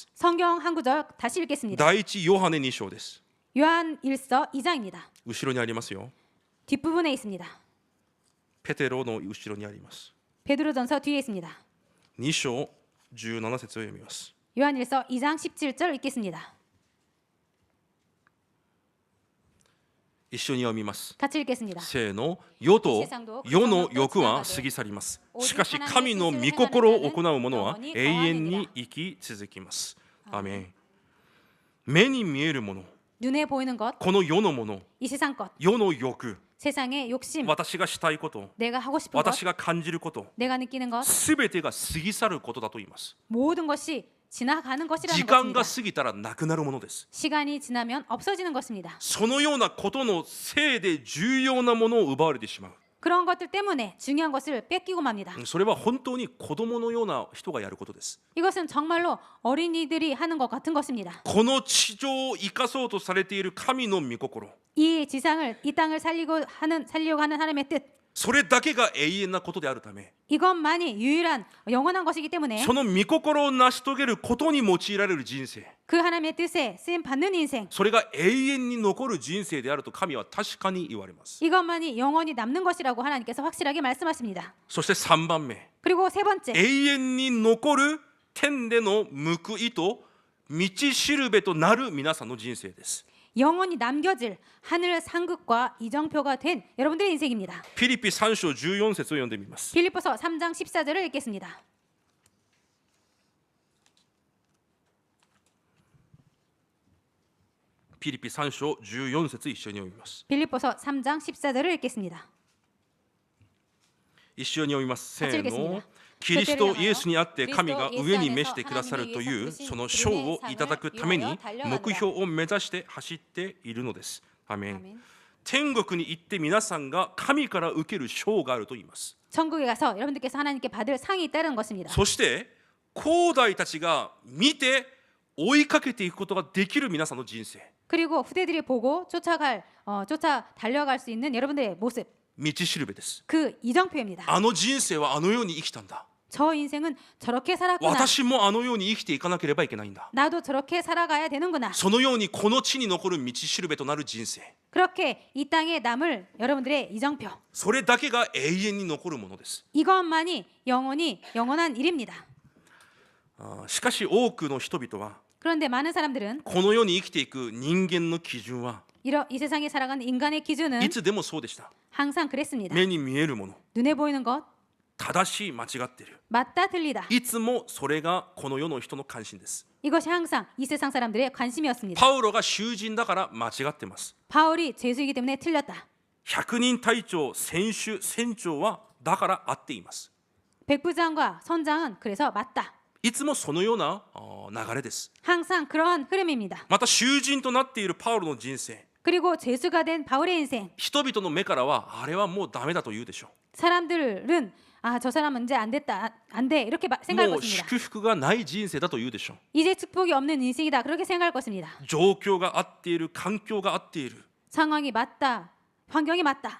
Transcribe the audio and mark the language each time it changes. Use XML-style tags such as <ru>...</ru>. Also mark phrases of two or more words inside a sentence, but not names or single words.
<ko>성경 한 구절 다시 읽겠습니다.</ko> <ja>第一ヨハネ2章です。</ja> <ko>요한일서 2장입니다.</ko> <ja>後ろにありますよ。</ja> <ko>뒷부분에 있습니다.</ko> <ja>ペテロの後ろにあります。</ja> <ko>베드로전서 뒤에 있습니다.</ko> <ja>2 章17節を読みます。</ja> <ko>요한일서 2장 17절 읽겠습니다.</ko> <ja>一緒に読みます。</ja> <ko>같이 읽겠습니다.</ko> <ja>せーの、世と世の欲は過ぎ去ります。しかし神の御心を行う者は永遠に生き続きます。アメン。目に見えるもの、</ja> <ko>눈에 보이는 것,</ko> <ja>この世のもの、</ja> <ko>이 세상 것,</ko> <ja>世の欲、</ja> <ko>세상의 욕심,</ko> <ja>私がしたいこと、</ja> <ko>내가 하고 싶은 것,</ko> <ja>私が感じること、</ja> <ko>내가 느끼는 것,</ko> <ja>すべてが過ぎ去ることだと言います。</ja> <ko>모든 것이 지나가는</ko> <ja>時</ja> <ko>것이라는</ko> <ja>間が</ja> <ko>것입니다.</ko> <ja>過ぎたらなくなるものです。</ja> <ko>시간이 지나면 없어지는 것입니다.</ko> <ja>そのようなことのせいで重要なものを奪われてしまう。</ja> <ko>그런 것들 때문에 중요한 것을 뺏기고 맙니다.</ko> <ja>それは本当に子供のような人がやることです。</ja> <ko>이것은 정말로 어린이들이 하는 것 같은 것입니다.</ko> <ja>この地上を生かそうとされている神の御心、</ja> <ko>이 지상을, 이 땅을 살리려고 하는 하나님의 뜻,</ko> <ja>それだけが永遠なことであるため、</ja> <ko>이것만이 유일한 영원한 것이기 때문에</ko> <ja>その御心を成し遂げることに用いられる人生、</ja> <ko>그 하나님의 뜻에 쓰임 받는 인생,</ko> <ja>それが永遠に残る人生であると神は確かに言われます。</ja> <ko>이것만이 영원히 남는 것이라고 하나님께서 확실하게 말씀하십니다.</ko> <ja>そして3番目、</ja> <ko>그리고 세 번째,</ko> <ja>永遠に残る天での報いと道しるべとなる皆さんの人生です。</ja> <ko>영원히 남겨질 하늘 상급과 이정표가 된 여러분들의 인생입니다.</ko> <ja>フィリピ3章14節を読んでみます。</ja> <ko>빌립보서 3장 14절을 읽겠습니다.</ko> <ja>フィリピ3章14節一緒に読みます。</ja> <ko>빌립보서 3장 14절을 읽겠습니다.</ko> <ja>一緒に読みます。せ</ja> <ko>같이</ko> <ja>ーの</ja> <ko>읽겠습니다.</ko> <ja>キリストイエスにあって神が上に召してくださるというその賞をいただくために目標を目指して走っているのです。アメン。</ja> <ko>아멘.</ko> <ja>天国に行って皆さんが神から受ける賞があると言います。</ja> <ko>천국에 가서 여러분들께서 하나님께 받을 상이 있다는 것입니다.</ko> <ja>そして後代たちが見て追いかけていくことができる皆さんの人生、</ja> <ko>그리고 후대들이 보고 쫓아 달려갈 수 있는 여러분들의 모습,</ko> <ja>道しるべです。</ja> <ko>그 이정표입니다.</ko> <ja>あの人生はあのように生きたんだ。</ja> <ko>저 인생은 저렇게 살았구나.</ko> <ja>私もあのように生きていかなければいけないんだ。</ja> <ko>나도 저렇게 살아가야 되는구나.</ko> <ja>そのようにこの地に残る道しるべとなる人生、</ja> <ko>그렇게 이 땅에 남을 여러분들의 이정표,</ko> <ja>それだけが永遠に残るものです。</ja> <ko>이것만이 영원한 일입니다.</ko> <ja>しかし多くの人々は</ja> <ko>그런데 많은 사람들은</ko> <ja>この世に生きていく人間の基準は</ja> <ko>이 세상에 살아가는 인간의 기준은</ko> <ja>いつでもそうでした。</ja> <ko>항상 그랬습니다.</ko> <ja>目に見えるもの、</ja> <ko>눈에 보이는 것,</ko> <ja>正しい間違っている、</ja> <ko>맞다 틀리다.</ko> <ja>いつもそれがこの世の人の関心です。</ja> <ko>이것이 항상 이 세상 사람들의 관심이었습니다.</ko> <ja>パウロが囚人だから間違ってます。</ja> <ko>바울이 죄수이기 때문에 틀렸다.</ko> <ja>100 人隊長、選手、船長はだから合っています。</ja> <ko>백부장과 선장은 그래서 맞다.</ko> <ja>いつもそのような流れです。</ja> <ko>항상 그러한 흐름입니다.</ko> <ja>また囚人となっているパウロの人生、</ja> <ko>그리고 죄수가 된 바울의 인생,</ko> <ja>人々の目からはあれはもうダメだと言うでしょ</ja> <ko>사람들은 저 사람은 이제 안 됐다, 안 돼 이렇게</ko> <ja>う。</ja> <ko>생각할</ko> <ja>もう</ja> <ko>것입니다.</ko> <ja>祝福がない人生だと言うでしょ</ja> <ko>이제 축복이 없는 인생이다 그렇게 생각할 것입니다.</ko> <ja>う。状況が合っている、環境が合っている、</ja> <ko>상황이 맞다, 환경이 맞다,</ko>